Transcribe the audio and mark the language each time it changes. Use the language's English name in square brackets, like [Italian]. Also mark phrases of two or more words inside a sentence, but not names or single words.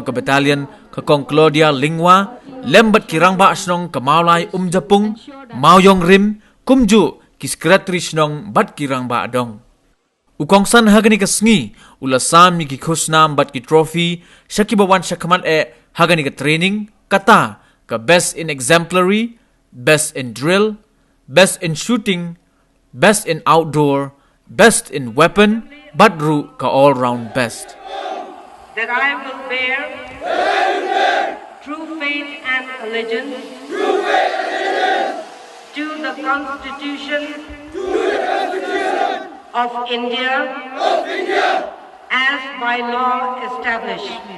[Khasi] ka battalion ka kong Claudia Lingwa lembat ki rangba snong ka maulai Japung Maoyong rim kumju ki secretary snong bat ki rangba adong ukongsan hagani ka sngi ulasam ni ki khusnam bat ki trophy shakibawan shakaman hagani ka training kata ka [English] best in exemplary best in drill best in shooting best in outdoor best in weapon [Khasi] badru ka [English] all round best that I will bear true faith and allegiance to the Constitution of India as by law established.